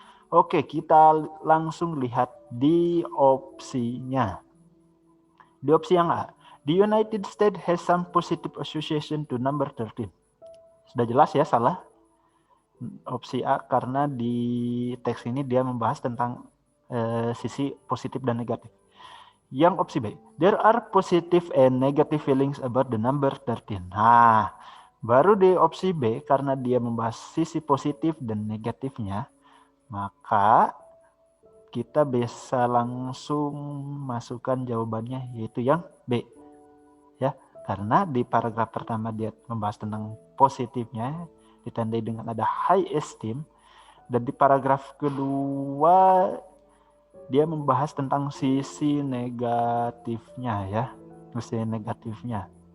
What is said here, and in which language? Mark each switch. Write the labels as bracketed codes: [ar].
[id] Oke, kita langsung lihat di opsinya. Di opsi yang A, [en] the United States has some positive association to number 13. [id] Sudah jelas ya, salah. Opsi A karena di teks ini dia membahas tentang sisi positif dan negatif. Yang opsi B, [en] there are positive and negative feelings about the number 13. [id] Nah, baru di opsi B karena dia membahas sisi positif dan negatifnya, maka kita bisa langsung masukkan jawabannya, yaitu yang B. Ya, karena di paragraf pertama dia membahas tentang positifnya, ditandai dengan ada high esteem, dan di paragraf kedua dia membahas tentang sisi negatifnya ya, sisi negatifnya.